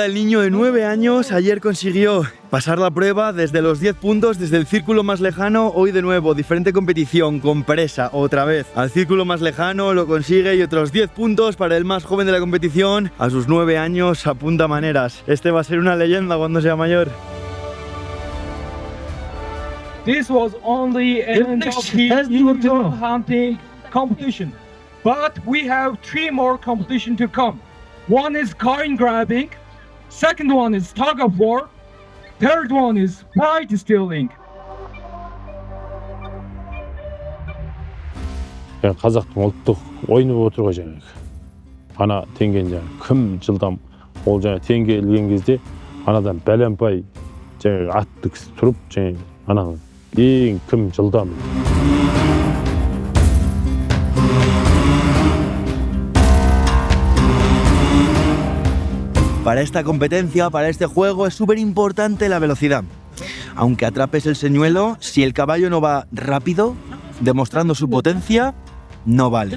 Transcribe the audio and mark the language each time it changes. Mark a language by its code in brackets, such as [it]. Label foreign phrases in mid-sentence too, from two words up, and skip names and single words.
[es] El niño de 9 años ayer consiguió pasar la prueba desde los 10 puntos, desde el círculo más lejano. Hoy de nuevo, diferente competición, con presa, otra vez. Al círculo más lejano lo consigue y otros 10 puntos para el más joven de la competición. A sus 9 años apunta maneras. Este va a ser una leyenda cuando sea mayor. [en] This was only end of the eagle hunting competition, but we have 3 more competition to come. One is coin grabbing, second one is tug of war, third one is pride stealing. [kk] Қазақтың ұлттық ойыны болып отыр ғой жаңағы. Ана теңгені жаңағы кім жылдам ол жаңағы теңге ілген кезде анадан бәлемпай жаңағы атты кісі тұрып жаңағы ана ең кім жылдам. [es] Para esta competencia, para este juego, es súper importante la velocidad. Aunque atrapes el señuelo, si el caballo no va rápido, demostrando su potencia, no vale.